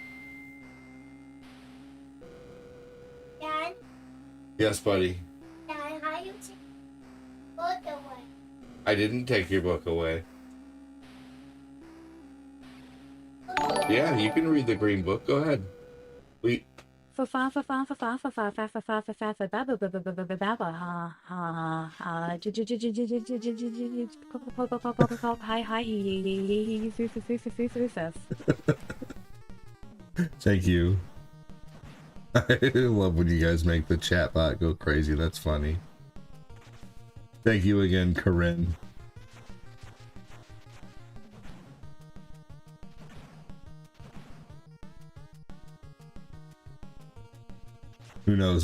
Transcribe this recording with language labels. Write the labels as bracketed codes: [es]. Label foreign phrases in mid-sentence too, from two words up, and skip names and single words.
[en] Dad, Yes, buddy. Dad, how you take book away? I didn't take your book away. Yeah, you can read the green book. Go ahead. We. Fa fa fa fa fa fa fa fa fa fa fa fa fa fa ba ba ba ba ba ba ba ba ba ha ha ha hi hi Thank you. I love when you guys make the chat bot go crazy. That's funny. Thank you again, Corinne. Who knows?